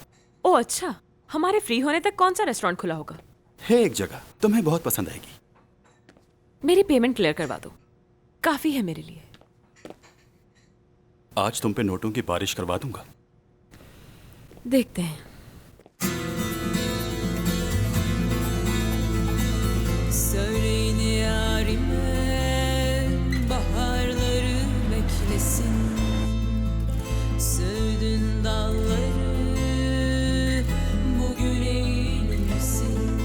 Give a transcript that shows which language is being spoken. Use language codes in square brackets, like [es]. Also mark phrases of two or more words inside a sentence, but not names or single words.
[hi] ओ अच्छा, हमारे फ्री होने तक कौन सा रेस्टोरेंट खुला होगा? है एक जगह, तुम्हें बहुत पसंद आएगी। मेरी पेमेंट क्लियर करवा दो, काफी है मेरे लिए। आज तुम पे नोटों की बारिश करवा दूंगा। देखते हैं। [tr] Söyleyin yarime baharları beklesin, söğüdün dalları bugün eğilmesin.